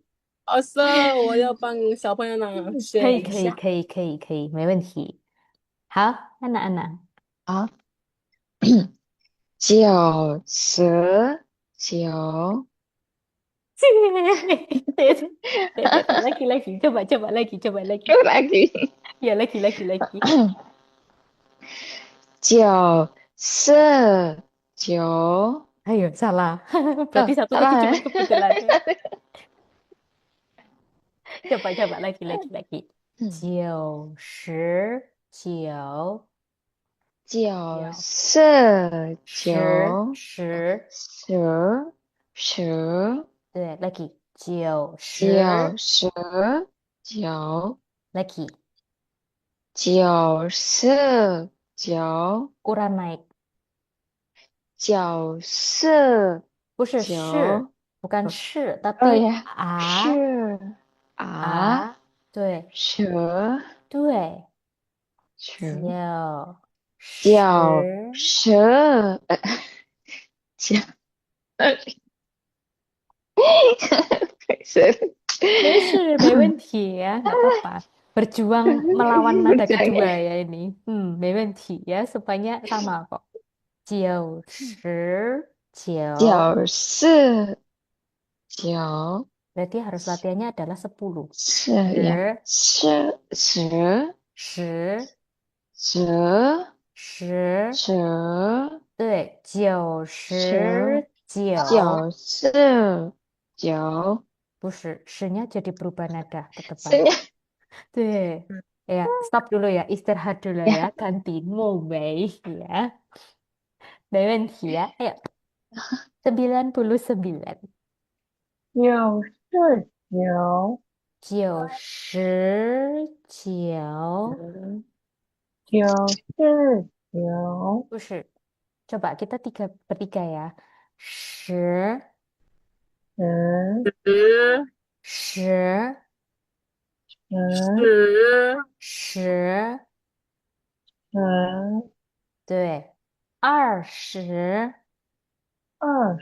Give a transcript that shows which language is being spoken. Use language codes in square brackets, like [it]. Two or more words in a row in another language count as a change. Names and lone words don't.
[zh] 好色，我要帮小朋友拿可以选一下。可以没问题。好，安娜，好，九九 [id] 对 ，lagi coba lagi 又lagi ya lagi 94 ayo salah berarti satu tadi salah cuma ya kebetulan coba lagi 99 [zh] 九九四十九十十十对，lagi 九十九 [id] lagi 94 kurang naik 94 [zh] 不是九 bukan 是哦 [id] tapi [zh] 呀，是啊，对十对十九九十十九十，没问题 [id] ya, nggak apa-apa. Berjuang melawan nada kedua ya ini. [zh] 没问题 [id] ya, semuanya sama kok. 99, [zh] 九四九 [id] berarti harus latihannya adalah 10. [zh] 是呀，十十十十十，十对，九十十九，九四九，不是， [id] 十nya jadi berubah nada ke depan. [zh] 是呀对, [id] ya, stop dulu ya, istirahat dulu [zh] 呀， [id] ya, ganti mulai ya. [zh] 没问题呀，99. 99 99， 99 [id] 不是 ，coba kita bertiga ya. [zh] 十十十十十十十，十对，20、二